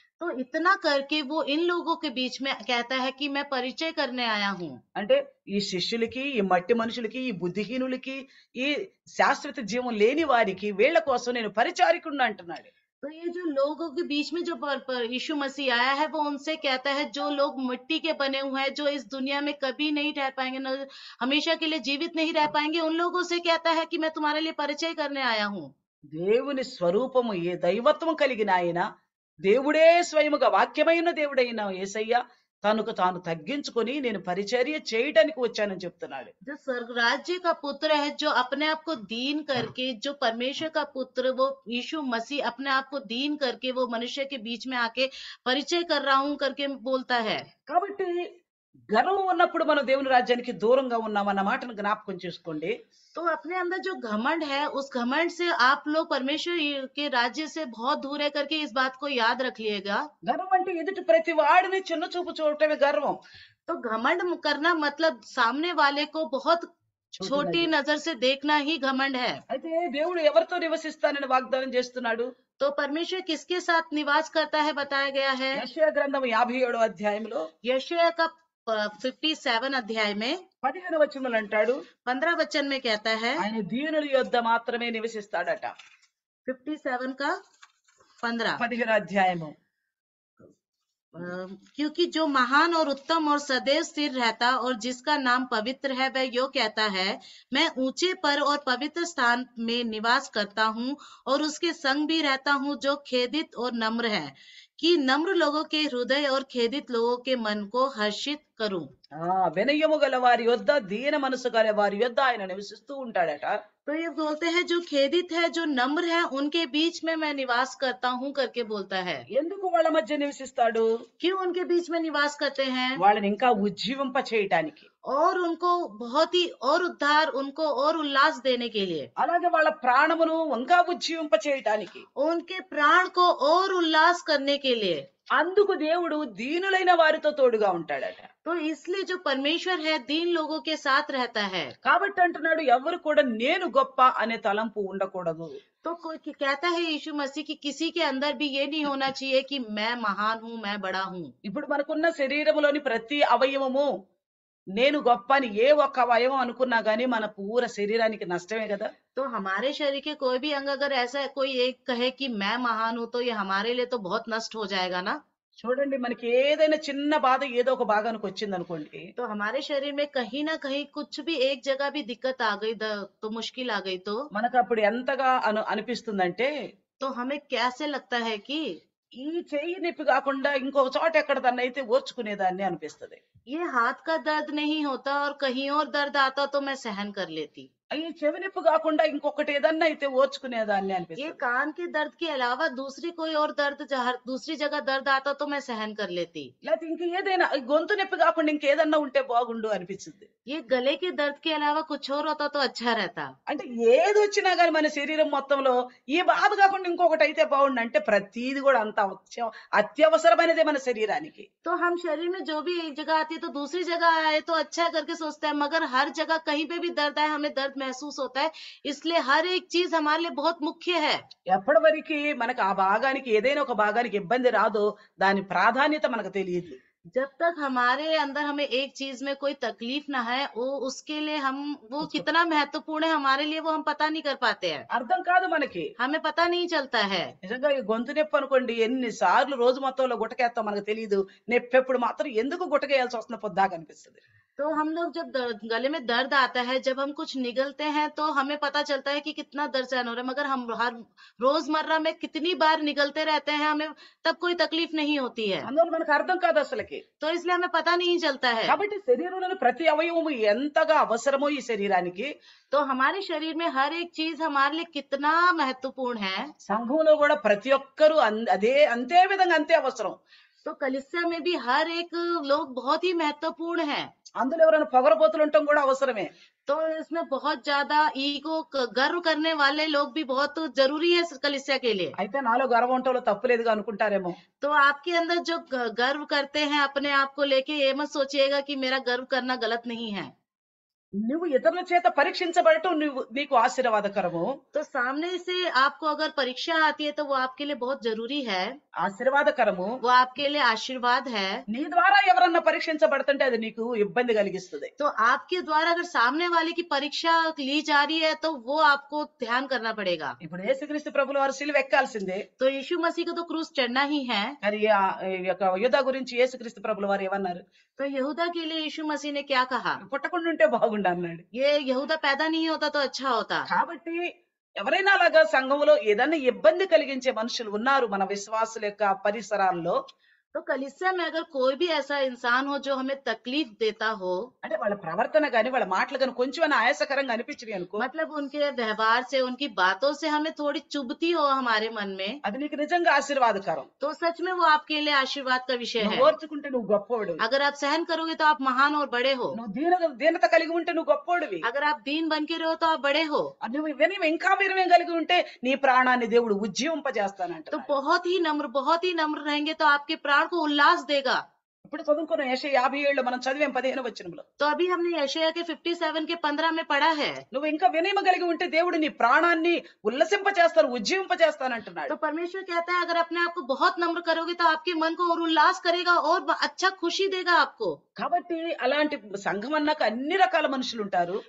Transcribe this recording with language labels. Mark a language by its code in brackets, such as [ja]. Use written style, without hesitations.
[hi] तो इतना करके वो इन लोगों के बीच में कहता है कि मैं परिचय करने आया हूँ। [te] అంటే ఈ శిష్యులకి, ఈ మట్టి మనుషులకి, ఈ బుద్ధిహీనులకి, ఈ శాశ్వత జీవం లేని వారికి వీళ్ళ కోసం నేను పరిచారకుడిని అంటున్నాడు. [hi] तो ये जो लोगों के बीच में जो यीशु मसीह आया है वो उनसे कहता है जो लोग मिट्टी के बने हुए हैं, जो इस दुनिया में कभी नहीं रह पाएंगे, न हमेशा के लिए जीवित नहीं रह पाएंगे, उन लोगों से कहता है कि मैं तुम्हारे लिए परिचय करने आया हूँ। [te] దేవుని స్వరూపము ఏ దైవత్వం కలిగిన ఆయన, దేవుడే స్వయముగా వాక్యమైన దేవుడైన యేసయ్య తనకు తాను తగ్గించుకొని నేను పరిచర్య చేయడానికి వచ్చానని చెప్తున్నాడు. [hi] जो स्वर्ग राज्य का पुत्र है, जो अपने आप को दीन करके, जो परमेश्वर का पुत्र वो यीशु मसीह अपने आप को दीन करके वो मनुष्य के बीच में आके परिचय कर रहा हूँ करके बोलता है। [te] కాబట్టి గర్వం ఉన్నప్పుడు మనం దేవుని రాజ్యానికి దూరంగా ఉన్నామన్న మాటను జ్ఞాపకం చేసుకోండి. [hi] तो अपने अंदर जो घमंड है उस घमंड से आप लोग परमेश्वर के राज्य से बहुत दूर है करके इस बात को याद रखिएगा। [te] గర్వం అంటే ఎదుటి ప్రతి వాడిని చిన్న చూపు చూడటమే గర్వం. [hi] तो घमंड करना मतलब सामने वाले को बहुत छोटी नजर से देखना ही घमंड है। [te] అయితే దేవుడు ఎవరితో నివసిస్తానని వాగ్దానం చేస్తున్నాడు? [hi] तो परमेश्वर किसके साथ निवास करता है बताया गया है। [te] యెషయా గ్రంథం 57వ అధ్యాయంలో [hi] यशायाह का 57 अध्याय में [te] 15వ వచనంలో అంటాడు, [hi] 15 वचन में कहता है, [te] ఆయన దీనుల యొద్ద మాత్రమే నివసిస్తాడట. [hi] 57 का 15 [te] 15వ అధ్యాయము. [hi] क्योंकि जो महान और उत्तम और सदैव स्थिर रहता और जिसका नाम पवित्र है वह यो कहता है, मैं ऊंचे पर और पवित्र स्थान में निवास करता हूँ और उसके संग भी रहता हूँ जो खेदित और नम्र है, कि नम्र लोगों के हृदय और खेदित लोगों के मन को हर्षित करूं। [te] వినయము గల వారి యొద్ద, దీన మనసు గల వారి యొద్ద ఆయన నివసిస్తూ ఉంటాడట. [hi] तो ये बोलते हैं जो खेदित है, जो नम्र है, उनके बीच में मैं निवास करता हूँ करके बोलता है। [te] ఎందుకు వాళ్ళ మధ్య నివసిస్తాడు? [hi] क्यों उनके बीच में निवास करते हैं? [te] వాళ్ళని ఇంకా ఉజ్జీవింప చేయటానికి, [hi] और उनको बहुत ही और उद्धार, उनको और उल्लास देने के लिए, [te] అలాగే వాళ్ళ ప్రాణమును ఇంకా ఉజ్జీవింప చేయటానికి, [hi] उनके प्राण को और उल्लास करने के लिए। [te] అందుకు దేవుడు దీనులైన వారితో తోడుగా ఉంటాడట. [hi] तो इसलिए जो परमेश्वर है दीन लोगों के साथ रहता है। [te] కాబట్టి అంటున్నాడు ఎవరు కూడా నేను గొప్ప అనే తలంపు ఉండకూడదు. [hi] तो कोई कहता है यीशु मसीह की किसी के अंदर भी ये नहीं होना चाहिए कि मैं महान हूँ, मैं बड़ा हूँ। [te] ఇప్పుడు మనకున్న శరీరములోని ప్రతి అవయవము నేను గొప్ప అని ఏ ఒక్క అవయవం అనుకున్నా గానీ మన పూర శరీరానికి నష్టమే కదా. [hi] तो हमारे शरीर के कोई भी अंग अगर ऐसा कोई एक कहे कि मैं महान हूँ तो ये हमारे लिए तो बहुत नष्ट हो जाएगा ना। [te] చూడండి మనకి ఏదైనా చిన్న బాధ ఏదో ఒక భాగానికి వచ్చిందనుకోండి, [hi] तो हमारे शरीर में कहीं ना कहीं कुछ भी एक जगह भी दिक्कत आ गई, तो मुश्किल आ गई, [te] మనకప్పుడు ఎంతగా అనిపిస్తుందంటే, [hi] तो हमें कैसे लगता है कि [te] ఈ చెయ్యి నొప్పి కాకుండా ఇంకొక చోట ఎక్కడదన్నైతే ఓర్చుకునేదాన్ని అనిపిస్తది. [hi] ये हाथ का दर्द नहीं होता और कहीं और दर्द आता तो मैं सहन कर लेती। [te] ఈ చెవి నొప్పి కాకుండా ఇంకొకటి ఏదన్నా అయితే ఓర్చుకునేదాన్ని [hi] ये [te] అనిపిస్తది. [hi] कान के दर्द के अलावा दूसरी कोई और दर्द जहाँ दूसरी जगह दर्द आता तो मैं सहन कर लेती। [te] లేకపోతే ఇంక ఏదైనా ఈ గొంతు నొప్పి కాకుండా ఇంకేదన్నా ఉంటే బాగుండు అనిపించింది. [hi] ये గले के दर्द के अलावा कुछ और होता तो अच्छा रहता। [te] అంటే ఏదొచ్చినా గాని మన శరీరం మొత్తంలో ఈ బాధ కాకుండా ఇంకొకటి అయితే బాగుండు అంటే ప్రతీది కూడా అంత అత్యవసరమైనదే మన శరీరానికి. [hi] तो हम शरीर में जो भी एक जगह आती है तो दूसरी जगह आए तो अच्छा है करके सोचते हैं, मगर हर जगह कहीं पे भी दर्द आए हमें दर्द महसूस होता है, इसलिए हर एक चीज हमारे लिए बहुत मुख्य है। [te] ఎప్పటి వరకు మనకు ఆ భాగానికి ఏదైనా ఒక భాగానికి ఇబ్బంది రాదో దాని ప్రాధాన్యత మనకు తెలియదు. [hi] जब तक हमारे अंदर हमें एक चीज में कोई तकलीफ ना है, वो उसके लिए हम वो कितना महत्वपूर्ण है हमारे लिए वो हम पता नहीं कर पाते हैं, [te] అర్థం కాదు మనకి. [hi] हमें पता नहीं चलता है। [te] నిజంగా ఈ గొంతు నొప్పి అనుకోండి ఎన్నిసార్లు రోజు మొత్తంలో గుటకేస్తాం మనకు తెలియదు. నొప్పి ఎప్పుడు మాత్రం ఎందుకు గుటకేయాల్సి వస్తుందో పొద్దాక అనిపిస్తుంది. [hi] तो हम लोग जब गले में दर्द आता है, जब हम कुछ निगलते हैं तो हमें पता चलता है कि कितना दर्द सहन हो रहा है, मगर हम हर रोजमर्रा में कितनी बार निगलते रहते हैं, हमें तब कोई तकलीफ नहीं होती है, [te] అందువల్ల మనకు అర్థం కాదు అసలుకి. [hi] तो इसलिए हमें पता नहीं चलता है। [te] కాబట్టి శరీరంలోని ప్రతి అవయవము ఎంతగా అవసరమో ఈ శరీరానికి, [hi] तो हमारे शरीर में हर एक चीज हमारे लिए कितना महत्वपूर्ण है, [te] సంఘంలో కూడా ప్రతి ఒక్కరూ అదే అంతే విధంగా అంతే అవసరం. [hi] तो कलीसिया में भी हर एक लोग बहुत ही महत्वपूर्ण है। [te] అందులో ఎవరైనా పొగరబోతులు ఉండటం కూడా అవసరమే. [hi] तो इसमें बहुत ज्यादा ईगो गर्व करने वाले लोग भी बहुत जरूरी है कलीसिया के लिए। [te] అయితే నాలో గర్వం ఉండటంలో తప్పులేదుగా అనుకుంటారేమో. [hi] तो आपके अंदर जो गर्व करते हैं अपने आप को लेके, ये मत सोचिएगा कि मेरा गर्व करना गलत नहीं है। [te] నువ్వు ఇతరుల చేత పరీక్షించబడటం నీకు ఆశీర్వాదకరము. [hi] तो सामने से आपको अगर परीक्षा आती है तो वो आपके लिए बहुत जरूरी है, [te] ఆశీర్వాదకరము. [hi] वो आपके लिए आशीर्वाद है। [te] నీ ద్వారా ఎవరన్నా పరీక్షించబడుతుంటే అది నీకు ఇబ్బంది కలిగిస్తుంది. [hi] तो आपके द्वारा अगर सामने वाले की परीक्षा ली जा रही है तो वो आपको ध्यान करना पड़ेगा। [te] ఇప్పుడు యేసుక్రీస్తు ప్రభుల వారు సిలువ ఎక్కాల్సిందే. [hi] तो यीशु मसीह को तो क्रूस चढ़ना ही है। [te] మరి ఈ యొక్క యూదా గురించి యేసుక్రీస్తు ప్రభుల వారు ఏమన్నారు? [hi] तो यहूदा के लिए यीशु मसीह ने क्या कहा? [te] పుట్టకుండా ఉంటే బాగుండు అన్నాడు. [hi] ये यहूदा पैदा नहीं होता तो अच्छा होता। [te] కాబట్టి ఎవరైనా అలాగా సంఘంలో ఏదైనా ఇబ్బంది కలిగించే మనుషులు ఉన్నారు మన విశ్వాసుల యొక్క పరిసరాల్లో. [hi] तो कलीसिया में अगर कोई भी ऐसा इंसान हो जो हमें तकलीफ देता हो, [te] అంటే వాళ్ళ ప్రవర్తన గాని వాళ్ళ మాటలు గాని కొంచెం ఆయాసకరంగా అనిపించినాయి అనుకో, [hi] मतलब उनके व्यवहार से उनकी बातों से हमें थोड़ी चुभती हो हमारे मन में, [te] అది నీకు నిజంగా ఆశీర్వాదకరం. [hi] तो सच में वो आपके लिए आशीर्वाद का विषय है। [te] నువ్వు ఓర్చుకుంటే నువ్వు గొప్పవాడు. [hi] अगर आप सहन करोगे तो आप महान और बड़े हो। [te] నువ్వు దీనత కలిగి ఉంటే నువ్వు గొప్పవాడివి. [hi] अगर आप दीन बन के रहो तो आप बड़े हो। [te] నువ్వు వినయం ఇంకా వినయం కలిగి ఉంటే నీ ప్రాణాన్ని దేవుడు ఉజ్జీవింపజేస్తానంట. [hi] तो बहुत ही नम्र रहेंगे तो आपके प्राण को उल्लास देगा। [te] ఇప్పుడు చదువుకున్న యెషయా 57 మనం చదివాం 15 వచనంలో. [hi] तो अभी हमने यशायाह के 57 के 15 में पढ़ा है। [te] నువ్వు ఇంకా వినయం కలిగి ఉంటే దేవుడు నీ ప్రాణాన్ని ఉల్లసింపజేస్తాను ఉజ్జీవింపజేస్తానంటున్నాడు. [hi] तो परमेश्वर कहता है अगर अपने आप को बहुत नम्र करोगे तो आपके मन को और उल्लास करेगा और अच्छा खुशी देगा आपको। [te] కాబట్టి అలాంటి సంఘం అన్నాక అన్ని రకాల మనుషులు ఉంటారు.